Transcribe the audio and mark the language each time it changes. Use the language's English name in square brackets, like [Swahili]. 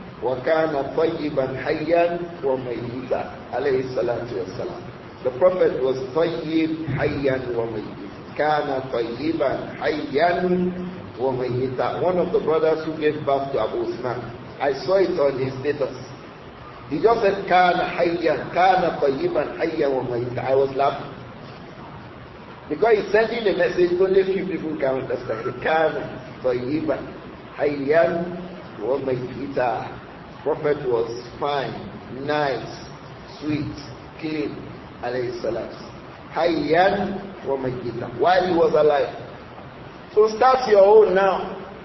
[Arabic] وَكَانَ طَيِّبًا حَيًّا وَمَيِّتًا عليه الصلاة والسلام. [English] The Prophet was [Arabic] طَيِّب حَيًّا وَمَيِّتًا. كَانَ طَيِّبًا حَيًّا وَمَيِّتًا. [English] One of the brothers who gave birth to Abu Usman, I saw it on his status. He just said, [Arabic] كَانَ حَيًّا كَانَ طَيِّبًا حَيًّا وَمَيِّتًا. [English] I was laughing. Because he's sending a message only few people can understand. [Arabic] كَانَ طَيِّبًا حَيًّا وَمَيِّتًا. [English] Prophet was fine, nice, sweet, clean, alayhi salam. [Arabic] Hayyan wa mayyita. [English] While he was alive. So start your own now.